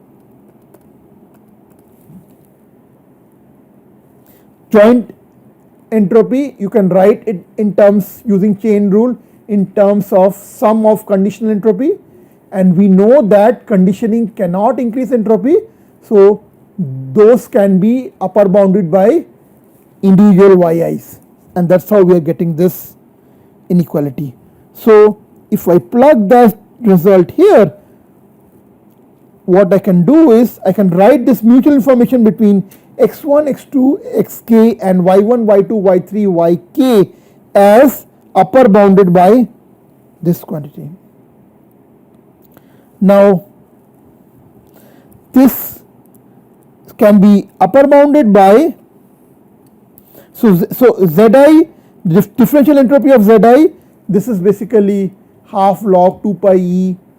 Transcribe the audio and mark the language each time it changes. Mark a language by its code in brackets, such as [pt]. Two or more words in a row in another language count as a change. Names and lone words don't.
[en] Joint entropy, you can write it in terms using chain rule in terms of sum of conditional entropy, and we know that conditioning cannot increase entropy, so those can be upper bounded by individual yi's, and that's how we are getting this inequality. So if I plug that result here, what I can do is I can write this mutual information between x1, x2, xk and y1, y2, y3, yk as upper bounded by this quantity. Now this can be upper bounded by, so zi, differential entropy of zi, this is basically half log 2 pi e